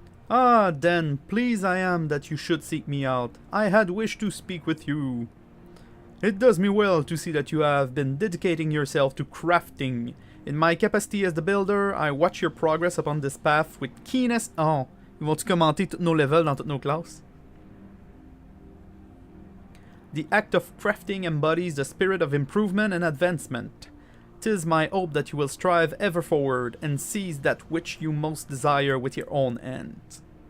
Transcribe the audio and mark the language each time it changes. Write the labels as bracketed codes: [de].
[en] Ah, then, pleased I am that you should seek me out. I had wished to speak with you. It does me well to see that you have been dedicating yourself to crafting. In my capacity as the builder, I watch your progress upon this path with keenest... [fr] Oh, ils vont-tu commenter tous nos levels dans toutes nos classes? [en] The act of crafting embodies the spirit of improvement and advancement. 'Tis my hope that you will strive ever forward and seize that which you most desire with your own hands.